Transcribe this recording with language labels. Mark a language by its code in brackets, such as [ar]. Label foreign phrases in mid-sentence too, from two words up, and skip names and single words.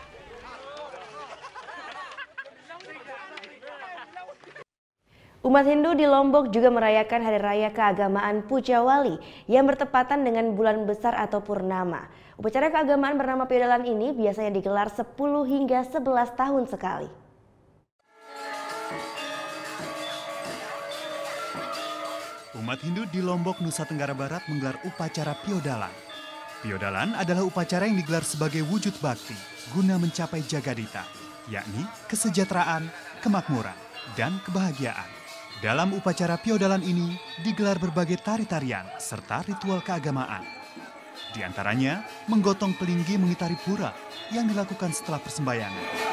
[id] Umat Hindu di Lombok juga merayakan Hari Raya Keagamaan Pujawali yang bertepatan dengan bulan besar atau purnama. Upacara keagamaan bernama Piodalan ini biasanya digelar 10 hingga 11 tahun sekali. Umat Hindu di Lombok, Nusa Tenggara Barat menggelar upacara Piodalan. Piodalan adalah upacara yang digelar sebagai wujud bakti guna mencapai Jagadita, yakni kesejahteraan, kemakmuran, dan kebahagiaan. Dalam upacara Piodalan ini digelar berbagai tari-tarian serta ritual keagamaan. Di antaranya menggotong pelinggi mengitari pura yang dilakukan setelah persembahyangan.